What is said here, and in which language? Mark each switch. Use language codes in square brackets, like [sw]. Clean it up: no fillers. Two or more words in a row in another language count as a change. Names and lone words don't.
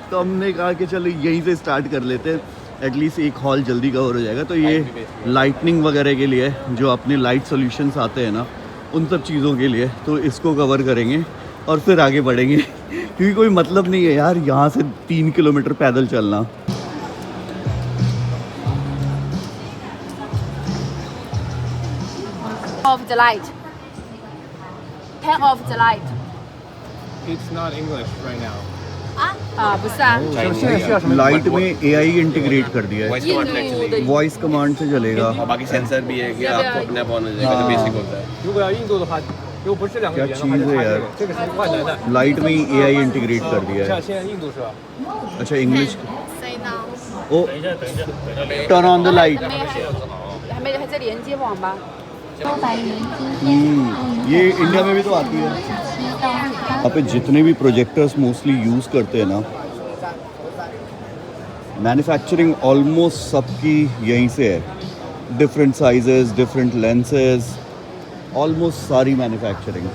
[hi] तो हमने कहा कि चलो यहीं से स्टार्ट कर लेते हैं, एटलीस्ट एक हॉल जल्दी कवर हो जाएगा। तो ये लाइटनिंग वगैरह के लिए जो अपने [en] light solutions [hi] आते हैं ना, उन सब चीज़ों के लिए, तो इसको कवर करेंगे और फिर आगे बढ़ेंगे क्योंकि कोई मतलब नहीं है यार यहाँ से 3 किलोमीटर पैदल चलना। [en] Off the light. Turn off the light. It's not English right now. [zh] 不是啊， [hi] लाइट में [en] AI integrate [hi] कर दिया है, [zh] 印度的 [en] voice command [hi] से चलेगा। और बाकी सेंसर भी है कि आपको अपने आप ऑन हो जाएगा, तो बेसिक होता है। [zh] 如果要印度的话，如果不是两个语言的话， [hi] क्या [zh] 就 [hi] चीज़ है [zh] 差这 [hi] यार [zh] 个，这个是万能的。 [hi] लाइट में ही [en] AI integrate [hi] कर दिया है। [zh] 像现在印度是吧？ [hi] अच्छा इंग्लिश, [en] Say now。 O turn on the light. [zh] 还在连接网吧。 [hi] ये इंडिया में भी तो आती है। यहाँ पे जितने भी [en] projectors mostly use [hi] करते हैं ना, [en] manufacturing almost [hi] सबकी यहीं से है, [en] different sizes, different lenses, almost [hi] सारी मैन्युफैक्चरिंग।